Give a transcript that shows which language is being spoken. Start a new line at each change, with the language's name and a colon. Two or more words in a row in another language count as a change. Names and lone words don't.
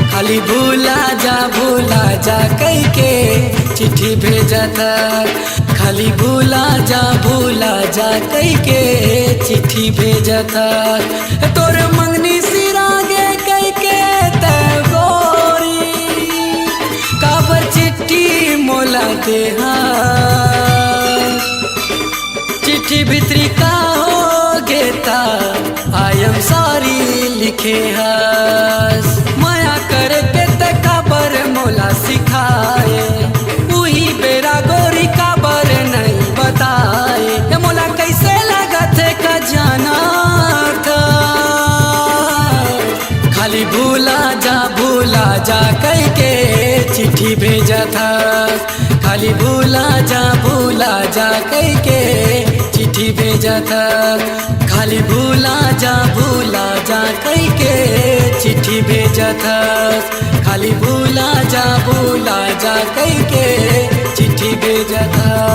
Chhattisgarhi: खाली भूला जा कई के चिट्ठी भेजता खाली भूला जा कई के चिट्ठी भेजता तोर मंगनी सिरागे कई के गोरी काबर चिट्ठी मोला देहा चिट्ठी भितरी का हो गेता
English: I am sorry
Chhattisgarhi: लिखे हस माया करके ते काबर मोला सिखाए वही बेरा गोरी काबर नहीं बताए ये मोला कैसे लगत है का जाना था खाली भूला जा कह के चिट्ठी भेजा था खाली भूला जा कह के चिट्ठी भेजा था खाली भूला जा कह के चिट्ठी भेजा था खाली भूला जा कह के चिट्ठी भेजा था